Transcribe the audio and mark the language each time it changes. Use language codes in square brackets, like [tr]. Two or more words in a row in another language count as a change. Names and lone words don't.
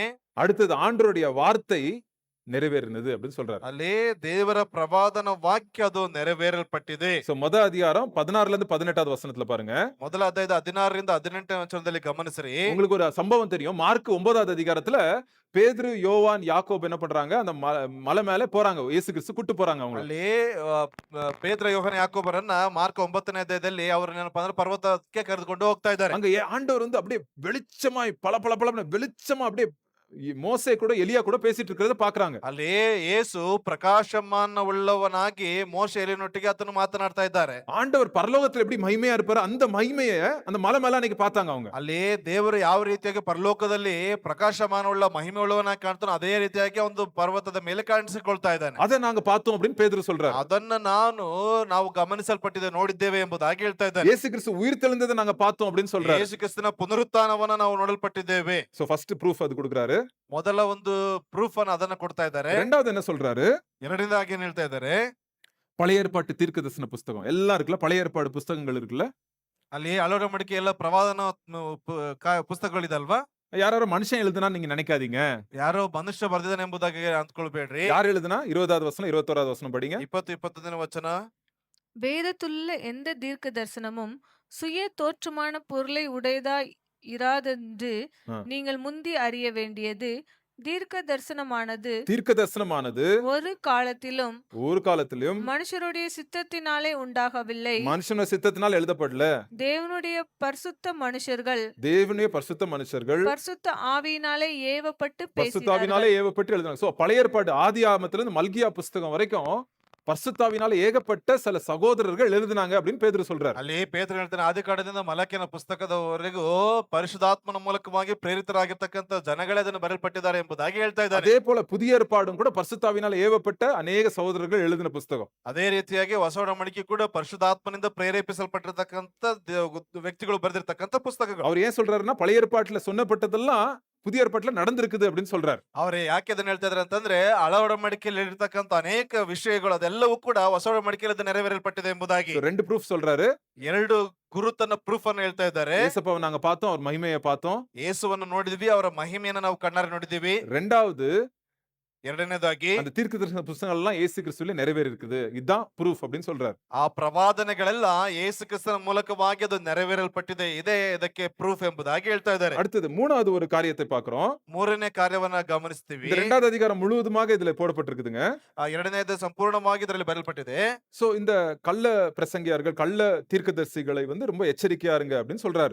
[ta] அடுத்தது ஆண்டவருடைய வார்த்தை நிறைவேறினது அப்படின்னு சொல்றாரு. [kn] ಅಲ್ಲಿ ದೇವರ ಪ್ರವಾದನ ವಾಕ್ಯ ಅದು ನೆರವೇರಲ್ಪಟ್ಟಿದೆ. [ta] சோ அதிகாரம் 16ல இருந்து 18வது வசனத்துல பாருங்க. [kn] ಮೊದಲ ಅಧ್ಯಾಯದ 16ರಿಂದ 18ನೇ ವಚನದಲ್ಲಿ ಗಮನಿಸಿರಿ. [ta] உங்களுக்கு ஒரு சம்பவம் தெரியும். மார்க் 9வது அதிகாரத்துல பேதுரு, யோவான், யாக்கோபு என்ன பண்றாங்க, அந்த மலை மேல போறாங்க, இயேசு கிறிஸ்து கூட்டு போறாங்க அவங்கள. [kn] ಅಲ್ಲಿ ಪೇತ್ರ, ಯೋಹಾನ, ಯಾಕೋಬರನ್ನ ಮಾರ್ಕ 9ನೇ ಅಧ್ಯಾಯದಲ್ಲಿ ಅವ್ರನ್ನೇನಪ್ಪಾ ಅಂದ್ರೆ ಪರ್ವತಕ್ಕೆ ಕರೆದುಕೊಂಡು ಹೋಗ್ತಾ ಇದ್ದಾರೆ. [ta] அங்க ஆண்டவர் வந்து அப்படியே வெளிச்சமாய் பளபளபளன்னு வெளிச்சமா அப்படியே மோசே கூட எலியா கூட பேசிட்டு இருக்கிறத பாக்குறாங்க. [kn] ಅಲ್ಲಿ ಯೇಸು ಪ್ರಕಾಶಮಾನ ಉಳ್ಳವನಾಗಿ ಮೋಶೆ ಎಲಿಯನೊಟ್ಟಿಗೆ ಆತನು ಮಾತನಾಡ್ತಾ ಇದ್ದಾರೆ. [ta] ஆண்டவர் பரலோகத்துல எப்படி மகிமையா இருப்பாரு, அந்த மகிமையை அந்த மலை மேல அன்னைக்கு பார்த்தாங்க அவங்க. [kn] ಅಲ್ಲಿ ದೇವರು ಯಾವ ರೀತಿಯಾಗಿ ಪರಲೋಕದಲ್ಲಿ ಪ್ರಕಾಶಮಾನವುಳ್ಳ ಮಹಿಮೆ ಉಳ್ಳವನಾಗಿ ಕಾಣ್ತಾನೋ ಅದೇ ರೀತಿಯಾಗಿ ಒಂದು ಪರ್ವತದ ಮೇಲೆ ಕಾಣಿಸಿಕೊಳ್ತಾ ಇದ್ದಾನೆ. [ta] அதை நாங்க பார்த்தோம் அப்படின்னு பேதுரு சொல்றாரு. [kn] ಅದನ್ನ ನಾವು ಗಮನಿಸಲ್ಪಟ್ಟಿದೆ, ನೋಡಿದ್ದೇವೆ ಎಂಬುದಾಗಿ ಹೇಳ್ತಾ ಇದ್ದಾರೆ. [ta] இயேசு கிறிஸ்து உயிர் தெழுந்ததை நாங்க பார்த்தோம் அப்படின்னு சொல்றாரு. [kn] ಯೇಸು ಕ್ರಿಸ್ತನ ಪುನರುತ್ಥಾನವನ್ನ ನಾವು ನೋಡಲ್ಪಟ್ಟಿದ್ದೇವೆ. [ta] சோ [en] first proof [ta] அது கொடுக்குறாரு. [kn] ಮೊದಲ ಒಂದು ಪ್ರೂಫ್ ಅನ್ನ ಅದನ್ನ ಕೊಡ್ತಾ ಇದ್ದಾರೆ. [ta] ரெண்டாவது என்ன சொல்றாரு, [kn] ಎರಡನೇದಾಗಿ ಏನ್ ಹೇಳ್ತಾ ಇದ್ದಾರೆ, [ta] பழைய ஏற்பாட்டு தீர்க்கதரிசன புஸ்தகம் எல்லாம் இருக்குல்ல, பழைய ஏற்பாடு புஸ்தகங்கள் இருக்குல்ல, [kn] ಅಲ್ಲಿ ಹಲವರ ಮಡಿಕೆ ಎಲ್ಲ ಪ್ರವಾದನ ಪುಸ್ತಕಗಳಿದಲ್ವಾ, [ta] யாரோ மனுஷன் எழுதுனா நீங்க நினைக்காதீங்க. [kn] ಯಾರೋ ಮನುಷ್ಯ ಬರ್ದಿದ್ದಾನೆ ಎಂಬುದಾಗಿ ಅಂದ್ಕೊಳ್ಬೇಡ್ರಿ. [ta] யார் எழுதுனா 20வது வசனம் 21வது வசனம் படிங்க. [kn] 20-21ನೇ ವಚನ. [ta] வேதத்துள்ள எந்த தீர்க்க தரிசனமும் சுய தோற்றமான பொருளை உடையதாய் இராதென்று நீங்கள் முந்தி அறிய வேண்டியது, தீர்க்க தரிசனமானது ஒரு காலத்திலும் மனுஷருடைய சித்தத்தினாலே உண்டாகவில்லை, மனுஷன சித்தத்தினால் எழுதப்படல, தேவனுடைய பரிசுத்த மனுஷர்கள் பரிசுத்த ஆவியினாலே ஏவப்பட்டு எழுதுனாங்க. சோ பழைய ஏற்பாடு ஆதி ஆகமத்துல இருந்து மல்கியா புஸ்தகம் வரைக்கும் பரிசுத்தாவினால ஏகப்பட்ட சில சகோதரர்கள் எழுதினாங்க அப்படின்னு பேதுரு சொல்றாரு. [kn] ಅಲ್ಲಿ ಪೇತ್ರ ಹೇಳ್ತಾನೆ, ಆದಿ ಕಾಂಡದಿಂದ ಮಲಕಿನ ಪುಸ್ತಕದವರೆಗೂ ಪರಿಶುದ್ಧಾತ್ಮನ ಮೂಲಕವಾಗಿ ಪ್ರೇರಿತರಾಗಿರ್ತಕ್ಕಂಥ ಜನಗಳೇ ಅದನ್ನು ಬರೆಯಲ್ಪಟ್ಟಿದ್ದಾರೆ ಎಂಬುದಾಗಿ ಹೇಳ್ತಾ ಇದ್ದಾರೆ. [ta] அதே போல புதிய ஏற்பாடும் கூட பரிசுத்தாவினால ஏவப்பட்ட அநேக சகோதரர்கள் எழுதின புஸ்தகம். [kn] ಅದೇ ರೀತಿಯಾಗಿ ಹೊಸ ಒಡಂಬಡಿಕೆ ಕೂಡ ಪರಿಶುದ್ಧಾತ್ಮನಿಂದ ಪ್ರೇರೇಪಿಸಲ್ಪಟ್ಟಿರ್ತಕ್ಕಂಥ ವ್ಯಕ್ತಿಗಳು ಬರೆದಿರ್ತಕ್ಕಂಥ ಪುಸ್ತಕಗಳು. [ta] அவர் ஏன் சொல்றாருன்னா, பழைய ஏற்பாட்டுல சொன்னப்பட்டதெல்லாம் புதிய ஏற்பாட்டுல நடந்திருக்குது அப்படின்னு சொல்றாரு. [kn] ಅವ್ರೆ ಯಾಕೆ ಅದನ್ನ ಹೇಳ್ತಾ ಇದಾರೆ ಅಂತಂದ್ರೆ, ಹಳ ಒಡಂಬಡಿಕೆಯಲ್ಲಿ ಇರತಕ್ಕಂತ ಅನೇಕ ವಿಷಯಗಳು ಅದೆಲ್ಲವೂ ಕೂಡ ಹೊಸ ಒಡಂಬಡಿಕೆಯಲ್ಲಿ ನೆರವೇರಲ್ಪಟ್ಟಿದೆ ಎಂಬುದಾಗಿ [ta] ரெண்டு ப்ரூஃப் சொல்றாரு. [kn] 2 ಗುರುತನ್ನ ಪ್ರೂಫ್ ಅನ್ನು ಹೇಳ್ತಾ ಇದ್ದಾರೆ. [ta] இயேசுவை நாங்க பார்த்தோம், அவர் மகிமையை பார்த்தோம். [kn] ಯೇಸುವನ್ನು ನೋಡಿದ್ವಿ, ಅವರ ಮಹಿಮೆಯನ್ನು ನಾವು ಕಣ್ಣಾರೆ ನೋಡಿದ್ವಿ. [ta] ரெண்டாவது, [kn] ಎರಡನೇದಾಗಿ [ta] அந்த தீர்க்கதரிசன புத்தகங்கள் எல்லாம் இயேசு கிறிஸ்துவிலே நிறைவேறி இருக்குது, இதுதான் ப்ரூஃப் அப்படின்னு சொல்றாரு. [kn] ಆ ಪ್ರವಾದನೆಗಳೆಲ್ಲ ಯೇಸು ಕ್ರಿಸ್ತನ ಮೂಲಕವಾಗಿ ಅದು ನೆರವೇರಲ್ಪಟ್ಟಿದೆ, ಇದೇ ಇದಕ್ಕೆ ಪ್ರೂಫ್ ಎಂಬುದಾಗಿ ಹೇಳ್ತಾ ಇದ್ದಾರೆ. [ta] அடுத்தது மூணாவது ஒரு காரியத்தை பார்க்கிறோம். [kn] ಮೂರನೇ ಕಾರ್ಯವನ್ನ ಗಮನಿಸ್ತೀವಿ. [ta] இந்த இரண்டாவது அதிகாரம் முழுவதுமாக இதுல போடப்பட்டிருக்குதுங்க. [kn] ಎರಡನೇದು ಸಂಪೂರ್ಣವಾಗಿ ಇದರಲ್ಲಿ ಬರೆಯಲ್ಪಟ್ಟಿದೆ. [ta] சோ இந்த கள்ள பிரசங்கியார்கள், கள்ள தீர்க்கதரிசிகளை வந்து ரொம்ப எச்சரிக்கையா இருங்க அப்படின்னு சொல்றாரு.